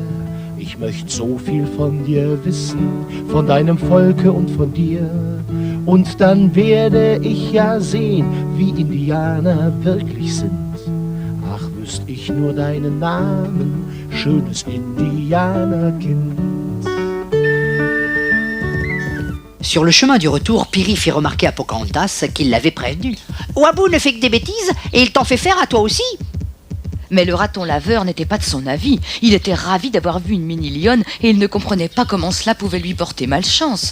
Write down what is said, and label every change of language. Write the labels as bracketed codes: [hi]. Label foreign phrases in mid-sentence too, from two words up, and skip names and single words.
[de] Ich möchte so viel von dir wissen, von deinem Volke und von dir. Und dann werde ich ja sehen, wie Indianer wirklich sind. Ach, wüsst ich nur deinen Namen, schönes Indianerkind. [fr] Sur le chemin du retour, Piri fit remarquer à Pocahontas qu'il l'avait prévenu. Wabou ne fait que des bêtises et il t'en fait faire à toi aussi. Mais le raton laveur n'était pas de son avis. Il était ravi d'avoir vu une mini-lionne et il ne comprenait pas comment cela pouvait lui porter malchance.